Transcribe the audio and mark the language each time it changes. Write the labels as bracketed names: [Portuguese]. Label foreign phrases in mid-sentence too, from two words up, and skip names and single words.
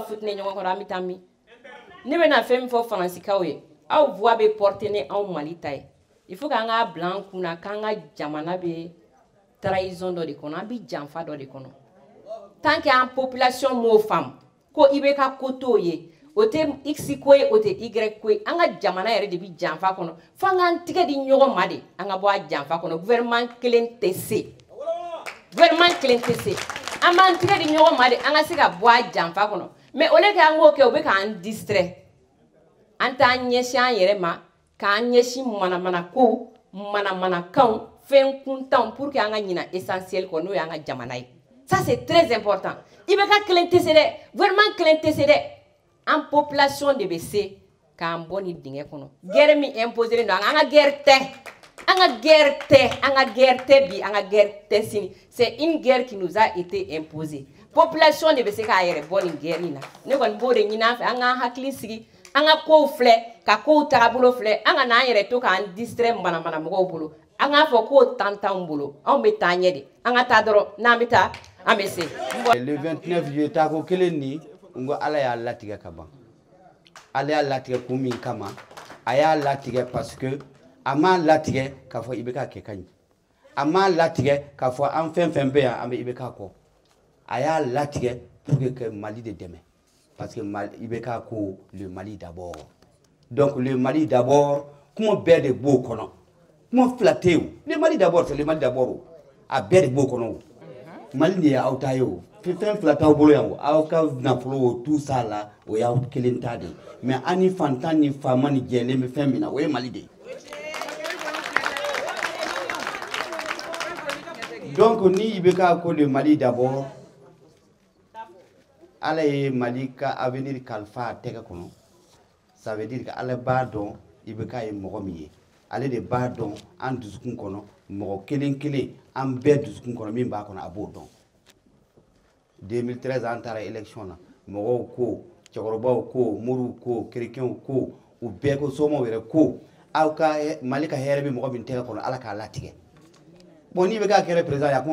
[Bambara] futinɛ ɲɔgɔn kɔrɔ an bɛ taa min ne bɛna fɛn min fɔ faransikaw ye aw voix bɛ porter ni anw Mali ta ye [French] il faut [Bambara] k'an k'a bila an kunna k'an ka jamana bɛ trahison dɔ de kɔnɔ an bɛ janfa dɔ de kɔnɔ [French] tant que [Bambara] an population m'o faamu ko IBK ko t'o ye o tɛ X ko ye o tɛ Y ko ye an ka jamana yɛrɛ de bɛ janfa kɔnɔ fo an k'an tigɛ di ɲɔgɔn ma de an ka bɔ a janfa kɔnɔ gouvernement kelen tɛ se an b'an tigɛ di ɲɔgɔn ma de an ka se ka bɔ a janfa kɔnɔ [French] mais au lieu que [Bambara] an k'o kɛ o bɛ k'an distrait an t'an ɲɛsin an yɛrɛ ma k'an ɲɛsin manamanakow manamanakanw fɛn kuntanw pour que an ka ɲina essentiel kɔ n'o y'an ka jamana ye [French] ça c'est très important [Bambara] IBK kelen tɛ se dɛ gouvernement kelen tɛ se dɛ an population de bɛ se k'an bɔ nin dingɛ kɔnɔ guerre min imposé don an ka guerre tɛ bi an ka guerre tɛ sini [French] c'est une guerre qui nous a été imposée [Bambara] population de bɛ se k'a yɛrɛ bɔ nin guerre in na ne kɔni b'o de ɲini an fɛ an k'an hakili sigi an ka kow filɛ ka kow tagabolo filɛ an ka n'an yɛrɛ to k'an distrait manamana mɔgɔw bolo an k'a fɔ k'o tan t'anw bolo anw bɛ taa ɲɛ de an ka taa dɔrɔn n'an bɛ taa an bɛ se. [French] le 29 juillet [Bambara] tako kelen ni n ko Ala y'a latigɛ ka ban Ala y'a latigɛ kun min kama a y'a latigɛ [French] parce que [Bambara] a m'a latigɛ k'a fɔ IBK kɛ ka ɲi a m'a latigɛ k'a fɔ an fɛn fɛn bɛ yan an bɛ IBK kɔ a y'a latigɛ [French] pour que [Bambara] Mali de dɛmɛ [French] parce que [Bambara] IBK ko [French] le Mali d'abord donc le Mali d'abord [Bambara] kuma bɛɛ de b'o kɔnɔ kuma fila tɛ yen [French] le Mali d'abord c'est le Mali d'abord [Bambara] a bɛɛ de b'o kɔnɔ Mali de y'aw ta ye o fɛn fila t'aw bolo yan o aw ka nafolo o [French] tout ça [Bambara] la o y'aw kelen ta de mais ani fantan ni faama ni jɛlen bɛ fɛn min na o ye Mali de ye. Donc ni i bɛ ka ko [French] le Mali d'abord [Bambara] Ala ye Mali ka avenir kalifa a tɛgɛ kɔnɔ [French] ça veut dire que [Bambara] Ala b'a dɔn i bɛ ka ye mɔgɔ min ye ale de b'a dɔn an dusukun kɔnɔ mɔgɔ kelen kelen an bɛɛ dusukun kɔnɔ min b'a kɔnɔ a b'o dɔn 2013 an taara élection na mɔgɔw ko cɛkɔrɔbaw ko moriw ko kerecɛnw ko u bɛɛ ko somɔgɔw yɛrɛ ko aw ka Mali ka hɛrɛ bɛ mɔgɔ min tɛgɛ kɔnɔ Ala k'a latigɛ bon n'i bɛ k'a kɛra président ye a kuma